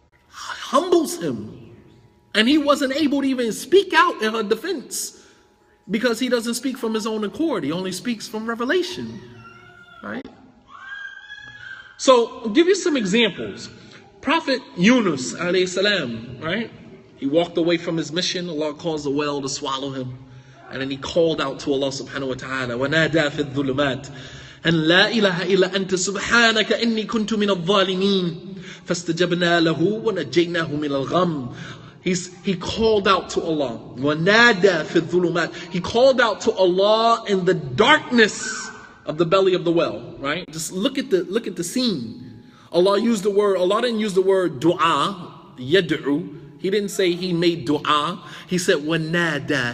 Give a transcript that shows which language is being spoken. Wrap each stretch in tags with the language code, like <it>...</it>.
<en>Humbles him. And he wasn't able to even speak out in her defense because he doesn't speak from his own accord. He only speaks from revelation, right? So I'll give you some examples. Prophet Yunus alayhi salam, right? He walked away from his mission. Allah caused the well to swallow him. And then he called out to Allah subhanahu wa ta'ala,</en> <ar>وَنَادَى فِي الظُّلُمَاتِ أَنْ لَا إِلَهَ إِلَّا أَنْتَ سُبْحَانَكَ إِنِّي كُنْتُ مِنَ الظَّالِمِينَ فَاسْتَجَبْنَا لَهُ وَنَجَّيْنَاهُ مِنَ الْغَمِّ.</ar> <en>He called out to Allah.</en> <ar>وَنَادَى فِي الظُّلُمَاتِ.</ar> <en>He called out to Allah in the darkness of the belly of the well, right? Just look at the scene. Allah didn't use the word dua, yad'u. He didn't say he made dua. He said wanada.</en>